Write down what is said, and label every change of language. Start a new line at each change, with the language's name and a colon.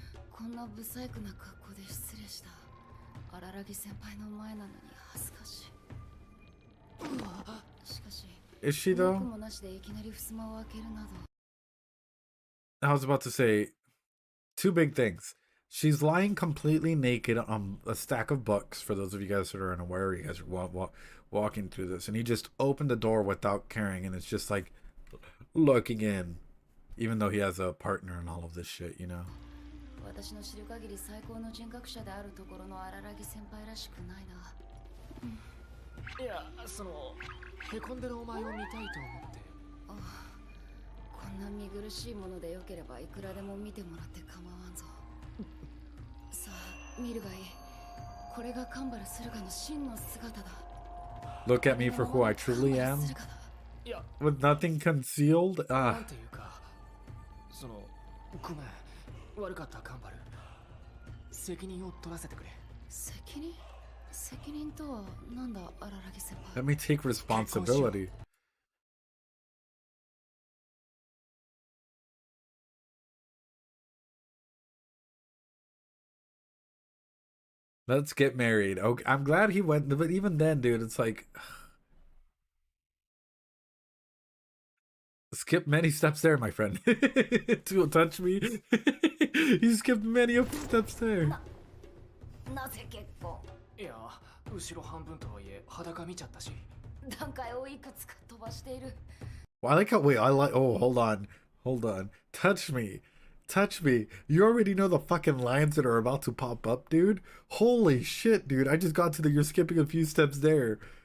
Japanese: こんな不細工な格好で失礼した。荒木先輩の前なのに恥ずかしい。しかし、
English: Is she though?
Japanese: 僕もなしでいきなり襖を開けるなど。
English: I was about to say two big things. She's lying completely naked on a stack of books, for those of you guys that are unaware, you guys are walking through this, and he just opened the door without caring, and it's just like looking in, even though he has a partner and all of this shit, you know?
Japanese: 私の知る限り最高の人格者であるところの荒木先輩らしくないな。いや、そのへこんでるお前を見たいと思って。こんな見苦しいものでよければいくらでも見てもらって構わんぞ。さあ、見るがいい。これがカンバル駿河の真の姿だ。
English: Look at me for who I truly am, with nothing concealed.
Japanese: なんていうか、そのごめん、悪かったカンバル。責任を取らせてくれ。責任とはなんだ、荒木先輩。
English: Let me take responsibility. Let's get married. Okay, I'm glad he went, but even then, dude, it's like skip many steps there, my friend. To touch me. You skipped many steps there.
Japanese: なぜ結婚？いや、後ろ半分とはいえ裸見ちゃったし。段階をいくつか飛ばしている。
English: Well, I like how, wait, I like, oh, hold on. Touch me. You already know the fucking lines that are about to pop up, dude. Holy shit, dude. I just got to you're skipping a few steps there.